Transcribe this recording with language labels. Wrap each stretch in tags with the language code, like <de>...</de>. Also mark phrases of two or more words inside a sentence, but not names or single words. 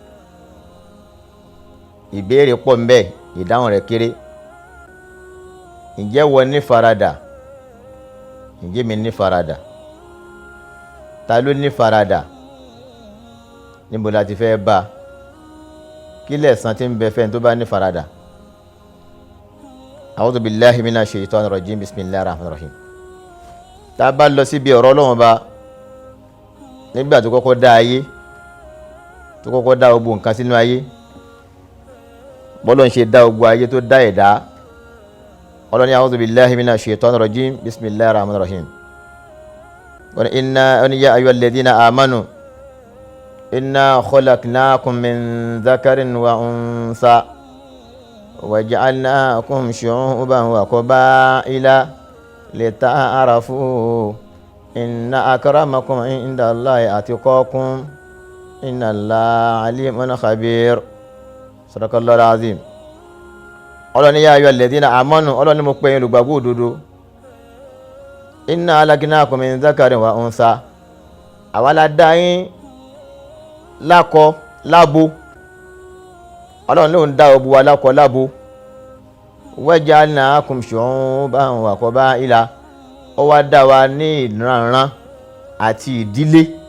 <yo>ìbéèrè pọ̀ ń bẹ, ìdáhùn rẹ̀ kéré. ǹjẹ́ wọ́n ní faradà? ǹjẹ́ mi ní faradà? ta ló ní faradà? níbo la ti fẹ́ bá? kí lẹ̀san tí ń bẹ fẹ́ni tó bá ní faradà?</yo> <ar>أعوذ بالله من الشيطان الرجيم، بسم الله الرحمن الرحيم.</ar> <yo>tá a bá lọ síbi ọ̀rọ̀ Ọlọ́run Ọba nígbà tó kọ́kọ́ dá ayé, tó kọ́kọ́ dá gbogbo nǹkan sínú ayé, bọ́lọ̀ ń ṣe dá gbogbo ayé tó dá ẹ̀dá. Ọlọ́run ní</yo> <ar>أعوذ بالله من الشيطان الرجيم، بسم الله الرحمن الرحيم. وإنا يا أيها الذين آمنوا إنا خلقناكم من ذكر وأنثى وجعلناكم شعوبا وقبائل لتعارفوا إن أكرمكم عند الله أتقاكم إن الله عليم خبير. صدق الله العظيم.</ar> <yo>Ọlọ́run ní</yo> <ar>يا أيها الذين آمنوا,</ar> <yo>Ọlọ́run ní mo pè yín olùgbàgbọ́ òdodo.</yo> <ar>إنا خلقناكم من ذكر وأنثى,</ar> <yo>àwa la dá yín lákọ lábo. Ọlọ́run ló ń dá gbogbo wa lákọ lábo.</yo> <ar>وجعلناكم شعوبا وقبائل,</ar> <yo>ó wá dá wa ní ìranran àti ìdílé.</yo>